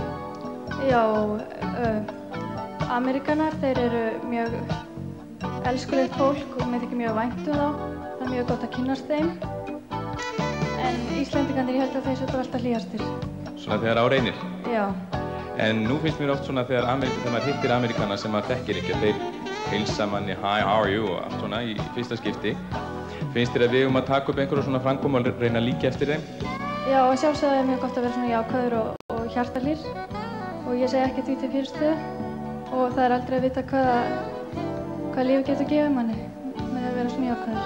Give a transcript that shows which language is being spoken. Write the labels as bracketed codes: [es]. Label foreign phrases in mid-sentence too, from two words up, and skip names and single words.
[is] Já, Ameríkanar, þeir eru mjög elskulegt fólk og mér þykir mjög vænt þá. Það er mjög gott að kynnast þeim. En Íslendingarnir, ég held að þeir séu alltaf hlýjastir. Svona þegar á reynir? Já. En nú finnst mér oft svona þegar maður hittir Ameríkana sem maður þekkir ekki, þeir heilsa manni [en] hi, how are you [is] og allt svona í fyrsta skipti. Finnst þér að við að taka upp einhverja svona framkomu og reyna að líka eftir þeim? Já, sjálfsögðu er mjög gott að vera svona jákvæður og hjartalýr og ég segi ekki því til fyrirstöðu og það er aldrei að vita hvað lífið getur gefið manni með að vera svona jákvæður.